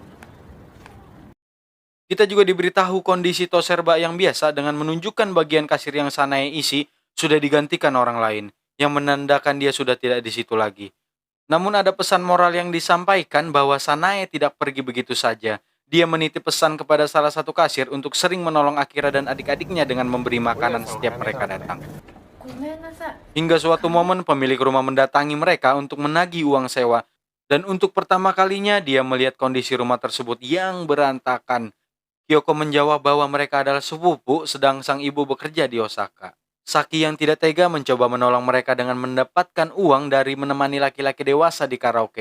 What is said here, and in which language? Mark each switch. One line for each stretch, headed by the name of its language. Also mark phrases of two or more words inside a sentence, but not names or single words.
Indonesian: Kita juga diberitahu kondisi Toserba yang biasa dengan menunjukkan bagian kasir yang Sanae isi sudah digantikan orang lain, yang menandakan dia sudah tidak di situ lagi. Namun ada pesan moral yang disampaikan bahwa Sanae tidak pergi begitu saja. Dia menitip pesan kepada salah satu kasir untuk sering menolong Akira dan adik-adiknya dengan memberi makanan setiap mereka datang.
Japanese: ごめんなさい。
Indonesian: Hingga suatu momen pemilik rumah mendatangi mereka untuk menagih uang sewa. Dan untuk pertama kalinya dia melihat kondisi rumah tersebut yang berantakan. Kyoko menjawab bahwa mereka adalah sepupu sedang sang ibu bekerja di Osaka. Saki yang tidak tega mencoba menolong mereka dengan mendapatkan uang dari menemani laki-laki dewasa di karaoke.